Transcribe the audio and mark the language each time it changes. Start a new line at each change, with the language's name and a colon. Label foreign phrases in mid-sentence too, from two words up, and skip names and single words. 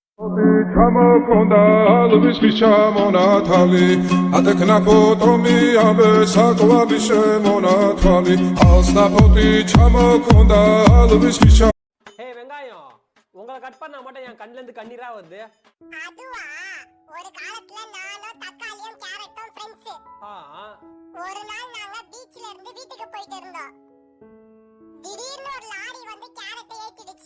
Tamil: Çamakonda almış bir çamona tali Adekna potomi abe sakla bir şemona tali Asla poti çamakonda almış bir çamona Hey வெங்காயம் உங்களை கட் பண்ணா மட்டும் என் கண்ணுல இருந்து கண்ணீரா வருது. அதுவா ஒரு காலத்துல நானும் தக்காளியும் கேரட்டும் ஃப்ரெண்ட்ஸ். ஒரு நாள் நாங்க பீச்ல இருந்து வீட்டுக்கு போயிட்டு இருந்தோம். திடீர்னு ஒரு லாரி வந்து கேரட்டை ஏத்திடுச்சு.